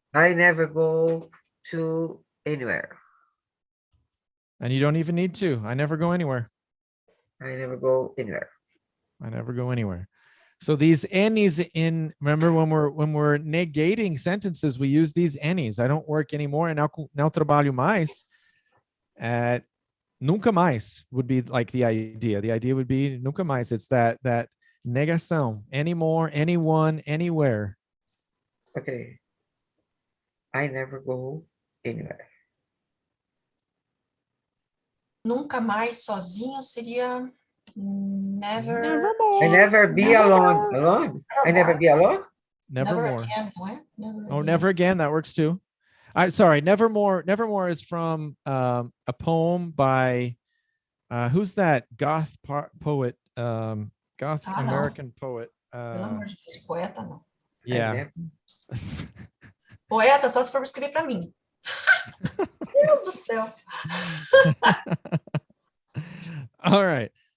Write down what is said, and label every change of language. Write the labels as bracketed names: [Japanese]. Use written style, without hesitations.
[English] I never go to anywhere. And you don't even need to. I never go anywhere. I never go anywhere. I never go anywhere. So these any's remember when we're negating sentences, we use these any's. I don't work anymore and [Portuguese] não trabalho mais. Nunca mais [English] would be like the idea. The idea would be [Portuguese] nunca mais. [English] It's that negação. Anymore, anyone, anywhere. Okay. I never go anywhere. [Portuguese] Nunca mais sozinho seria never. [English] Nevermore. I never be Nevermore. alone. I never be alone. Nevermore. Again, what? Never Oh, again. never again. That works too. I'm sorry. Nevermore. Nevermore is from a poem by who's that goth poet? Goth American poet. [Portuguese] Pelo amor de Deus, poeta não. [English] Yeah. [Portuguese] Poeta só se for escrever para mim. Deus do céu. [English] All right.